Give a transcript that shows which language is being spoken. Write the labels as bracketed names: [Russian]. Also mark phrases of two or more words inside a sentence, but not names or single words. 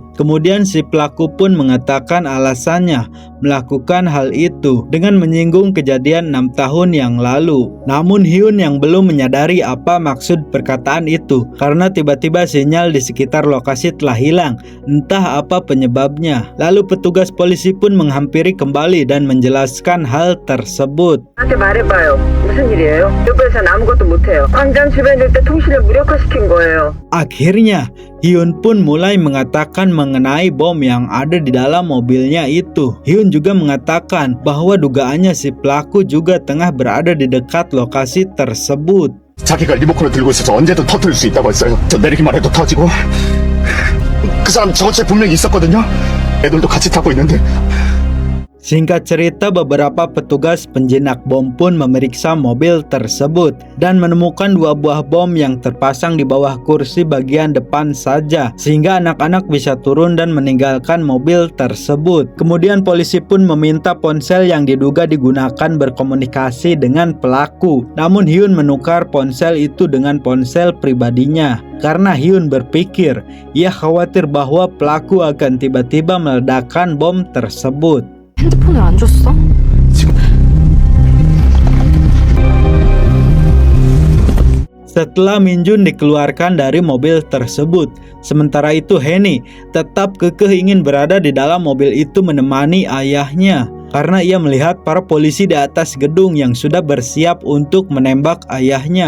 [Indonesian] Kemudian si pelaku pun mengatakan alasannya melakukan hal itu dengan menyinggung kejadian 6 tahun yang lalu. Namun Hyun yang belum menyadari apa maksud perkataan itu karena tiba-tiba sinyal di sekitar lokasi telah hilang. Entah apa penyebabnya. Lalu petugas polisi pun menghampiri kembali dan menjelaskan hal tersebut. [Korean] 나한테 말해봐요. 무슨 일이에요? 옆에서는 아무것도 못해요. 광장 주변일 때 통신을 무력화시킨 거예요. [Indonesian] Akhirnya, Hyun pun mulai mengatakan mengenai bom yang ada di dalam mobilnya itu. Hyun juga mengatakan bahwa dugaannya si pelaku juga tengah berada di dekat lokasi tersebut. [Korean] 자기가 리모컨을 들고 있어서 언제든 터뜨릴 수 있다고 했어요. 저 내리기만 해도 터지고. 그 사람 저것에 분명히 있었거든요. 애들도 같이 타고 있는데. [Indonesian] Singkat cerita, beberapa petugas penjinak bom pun memeriksa mobil tersebut dan menemukan 2 buah bom yang terpasang di bawah kursi bagian depan saja, sehingga anak-anak bisa turun dan meninggalkan mobil tersebut. Kemudian polisi pun meminta ponsel yang diduga digunakan berkomunikasi dengan pelaku. Namun Hyun menukar ponsel itu dengan ponsel pribadinya. Karena Hyun berpikir, ia khawatir bahwa pelaku akan tiba-tiba meledakkan bom tersebut. [Korean] 핸드폰을 안 줬어? [Indonesian] Setelah Minjun dikeluarkan dari mobil tersebut, sementara itu Heni tetap kekeh ingin berada di dalam mobil itu menemani ayahnya karena ia melihat para polisi di atas gedung yang sudah bersiap untuk menembak ayahnya.